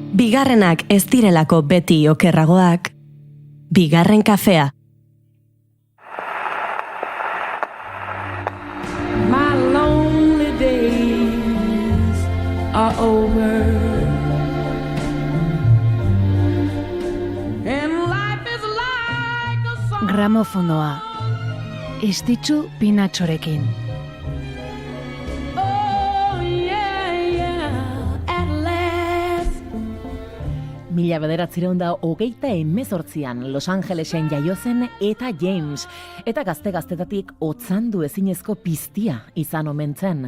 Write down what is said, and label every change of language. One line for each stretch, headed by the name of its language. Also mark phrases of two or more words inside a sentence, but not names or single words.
Basque: bigarrenak ez direlako beti okerragoak, bigarren kafea.
English: My lonely days are over. And life is like a song.
Basque: Gramofonoa. Estitxu Pinatxorekin. Mila 1928an Los Angelesen jaio zen Eta James, eta gazte-gaztetatik otzandu ezinezko piztia izan omen zen.